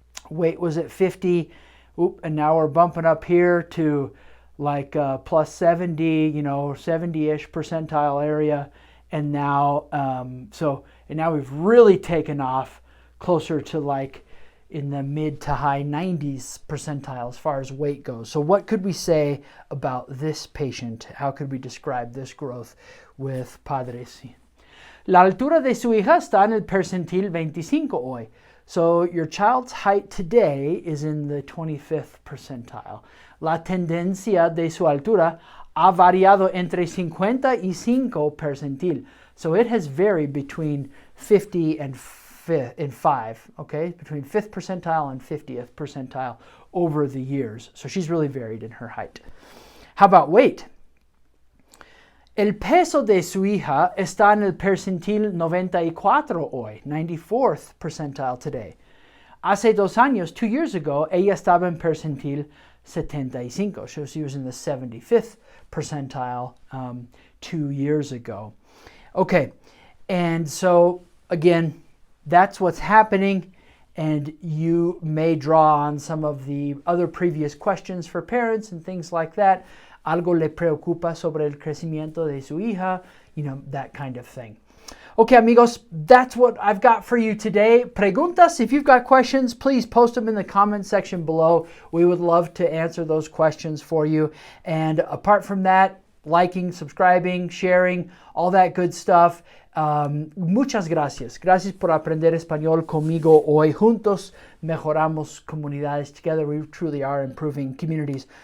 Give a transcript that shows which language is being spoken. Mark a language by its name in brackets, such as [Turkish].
[English] Weight was at 50, and now we're bumping up here to like plus 70, 70-ish percentile area, and now now we've really taken off closer to like in the mid to high 90s percentile as far as weight goes. So what could we say about this patient? How could we describe this growth with padres? [Spanish] La altura de su hija está en el percentil 25 hoy. [English] So your child's height today is in the 25th percentile. [Spanish] La tendencia de su altura ha variado entre 55 percentil. [English] So it has varied between 50 and 5, okay? Between 5th percentile and 50th percentile over the years. So she's really varied in her height. How about weight? [Spanish] El peso de su hija está en el percentil 94 hoy, [English] 94th percentile today. [Spanish] Hace 2 años, [English] 2 years ago, [Spanish] ella estaba en percentil 75. [English] So she was in the 75th percentile 2 years ago. Okay, and so again, that's what's happening, and you may draw on some of the other previous questions for parents and things like that. [Spanish] Algo le preocupa sobre el crecimiento de su hija, [English] that kind of thing. Okay, amigos, that's what I've got for you today. Preguntas, if you've got questions, please post them in the comment section below. We would love to answer those questions for you. And apart from that, liking, subscribing, sharing, all that good stuff. [Spanish] Muchas gracias. Gracias por aprender español conmigo hoy. Juntos mejoramos comunidades. [English] Together we truly are improving communities.